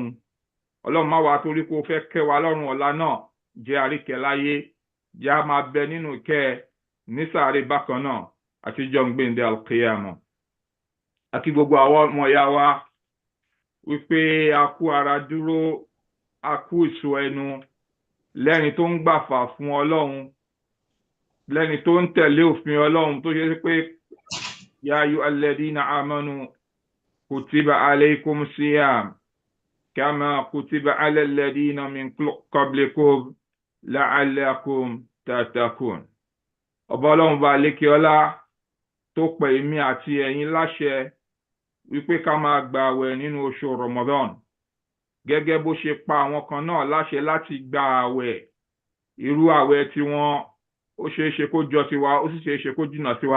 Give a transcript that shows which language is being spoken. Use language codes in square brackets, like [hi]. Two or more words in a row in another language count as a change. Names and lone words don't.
[yo] Ọlọ́run má wá torí kó fẹ́ kẹ́ wa lọ́run ọ̀la náà jẹ́ àríkẹ́ láyé, jẹ́ a máa bẹ nínú ìkẹ́ ní sàárè bákan náà àti jọ́ ń gbéǹde alqiyama. Àti gbogbo àwọn ọmọ ìyá wa wípé a kú ara dúró, a kú ìṣọ́ ẹnu lẹ́ni tó ń gbàfà fún Ọlọ́run, lẹ́ni tó ń tẹ̀lé òfin Ọlọ́run tó ṣe pé [ar] يا أيها الذين آمنوا كتب عليكم الصيام كما كتب على الذين من قبلكم لعلكم تتقون. [yo] Ọba Ọlọ́run bá lékè ọlá tó pè mí àti ẹ̀yin láṣẹ wípé ká máa gba àwẹ̀ nínú oṣù Ramadan gẹ́gẹ́ bó ṣe pa àwọn kan náà láṣẹ láti gba àwẹ̀ irú àwẹ̀ tí wọ́n ó ṣeé ṣe kó jọ tiwa ó sì ṣeé ṣe kó jìnnà tiwa.